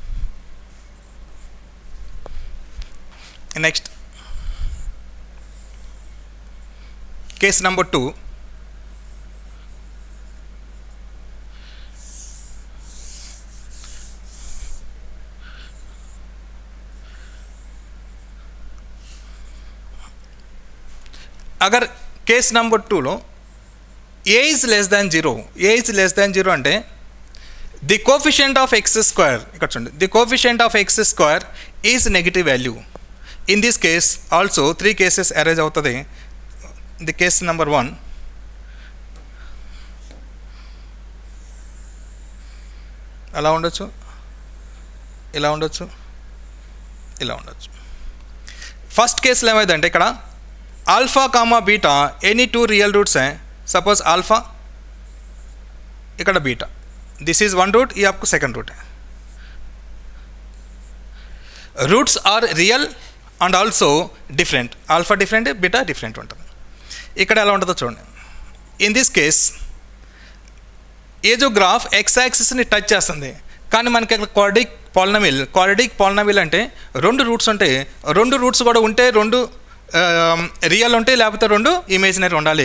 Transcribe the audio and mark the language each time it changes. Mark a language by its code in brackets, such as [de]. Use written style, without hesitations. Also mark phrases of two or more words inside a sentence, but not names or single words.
[en] Next case number 2. అగర్ case number 2lo a is less than 0, a is less than 0 అంటే the coefficient of x square, [te] ఇక్కడ చూడండి, [en] the coefficient of x square is negative value. in this case also 3 cases arrange అవుతుంది. the case number 1, [te] అలా ఉండొచ్చు, ఇలా ఉండొచ్చు, ఇలా ఉండొచ్చు. ఫస్ట్ కేసులో ఏమైందంటే ఇక్కడ [en] alpha comma beta any 2 real roots हैं. suppose alpha, इकड़ा बीटा, this is 1 root, [hi] ये आपको [en] second root है. Roots are real and also different. alpha different, beta different [te] ఉంటుంది. ఇక్కడ ఎలా ఉంటుందో చూడండి. [en] in this case [te] ఏ जो [en] graph x axisni touch [te] చేస్తుంది, కానీ మనకి ఇక్కడ [en] quadratic polynomial [te] అంటే 2 రూట్స్ ఉంటాయి. 2 రూట్స్ కూడా ఉంటే 2 రియల్ ఉంటాయి, లేకపోతే 2 ఇమేజినరీ ఉండాలి.